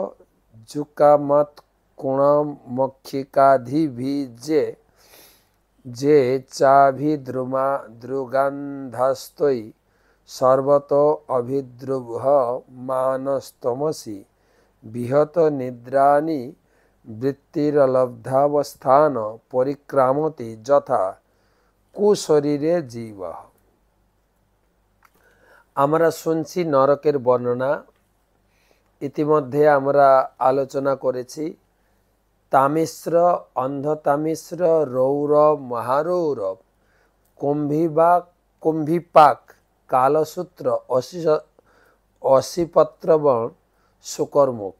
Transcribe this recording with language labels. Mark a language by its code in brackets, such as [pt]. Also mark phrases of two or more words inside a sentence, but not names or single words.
[sa] जुकामत्कुणमक्षिकादिभिजे जे चाभिद्रुगान्धस्तै सर्वतो अभिद्रुह मानस्तमसि विहत निद्रानि वृत्तिरलब्धावस्थान परिक्रामति যথা কুশরীরে জীব। [bn] আমরা শুনছি নরকের বর্ণনা। ইতিমধ্যে আমরা আলোচনা করেছি তামিশ্র, অন্ধতামিশ্র, রৌরব, মহারৌরব, কুম্ভিপাক, কালসূত্র, অসিপত্রবণ, শুকরমুখ।